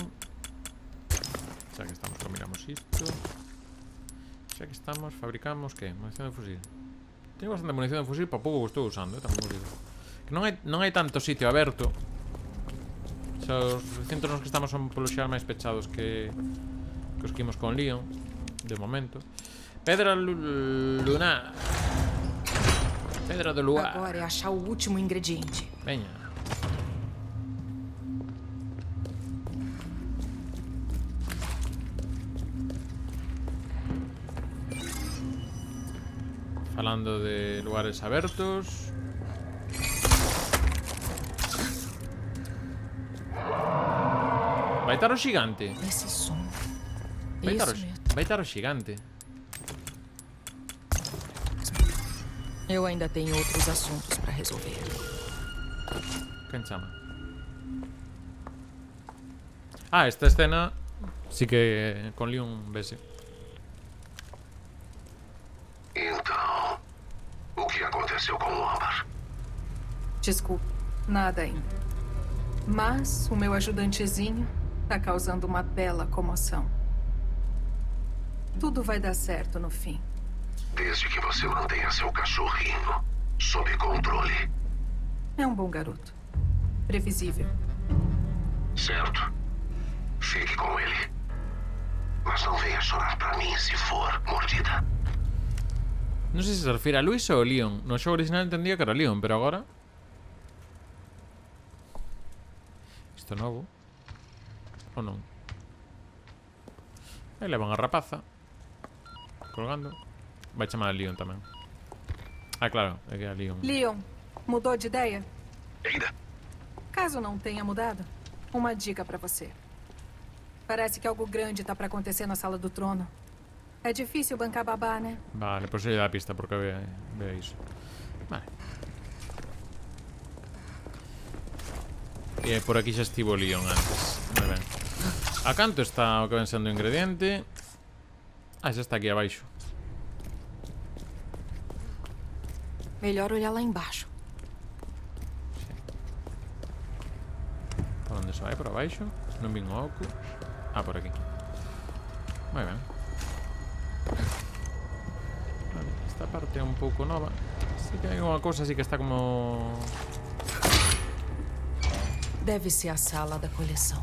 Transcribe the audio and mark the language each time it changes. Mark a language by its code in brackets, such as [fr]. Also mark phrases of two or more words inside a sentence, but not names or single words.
[gl] Xa que estamos, combinamos isto. Xa que estamos, fabricamos, que? Munición de fusil. Tengo bastante munición de fusil para pouco que estou usando, tamén vos digo. Que non hai tanto sitio aberto. Xa, os recintos nos que estamos son polo xeral máis pechados que os que imos con Leon, de momento. Pedra lunar. Pedra do luar. Agora é achar o último ingrediente. Veña. Falando de lugares abertos. Vai estar o xigante. [pt] Esse som. [gl] Vai [pt] Isso mesmo. [gl] estar o xigante. [pt] Eu ainda tenho outros assuntos para resolver. [gl] Quen chama? Ah, esta escena sí que con Leon vese. [pt] Então, o que aconteceu com o Ambar? Desculpe, nada ainda. Mas o meu ajudantezinho tá causando uma bela comoção. Tudo vai dar certo no fim. Desde que você mantenha seu cachorrinho sob controle. É um bom garoto. Previsível. Certo. Fique com ele. Mas não venha chorar pra mim se for mordida. [gl] Non sei se refire a Luis ou Leon. No xogo original entendía que era Leon, pero agora... Isto é novo. Ou non? Aí levan a rapaza colgando. Vai chamar a Leon tamén. Ah, claro, é que é a Leon. [pt] Leon, mudou de ideia? Ainda? Caso não tenha mudado, uma dica pra você. Parece que algo grande tá pra acontecer na Sala do Trono. É difícil bancar babá, né? [gl] Vale, pois lle dá a pista porque ve iso. Vale. E por aquí xa estivo Leon antes. Moi ben. A canto está o que ven sendo o ingrediente? Ah, xa está aquí abaixo. [pt] Melhor olhar lá embaixo. [gl] Por onde se vai? Por abaixo? Non vin o oco. Ah, por aquí. Moi ben. Vale, esta parte é un pouco nova. Sí que hai unha cousa así que está como... [pt] Deve ser a sala da coleção.